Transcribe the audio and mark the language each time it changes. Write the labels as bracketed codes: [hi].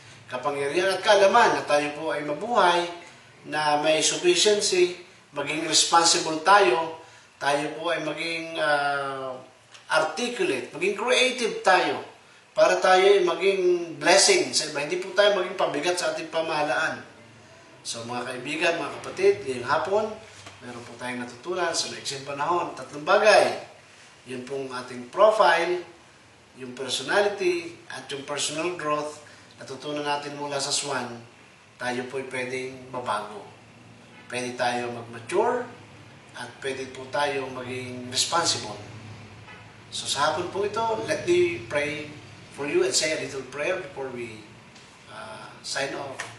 [tl] Kapangyarihan at kaalaman na tayo po ay mabuhay, na may sufficiency, maging responsible tayo po ay maging articulate, maging creative tayo, para tayo ay maging blessing sa iba. Hindi po tayo maging pabigat sa ating pamahalaan. So mga kaibigan, mga kapatid, ngayong hapon, meron po tayong natutunan sa maiksing panahon. 3 bagay. Yun pong ating profile, yung personality, at yung personal growth. Natutunan natin mula sa swan, tayo po'y pwedeng mabago. Pwede tayo mag-mature, at pwede po tayo maging responsible. So sa hapon po ito, [en] let me pray for you and say a little prayer before we sign off.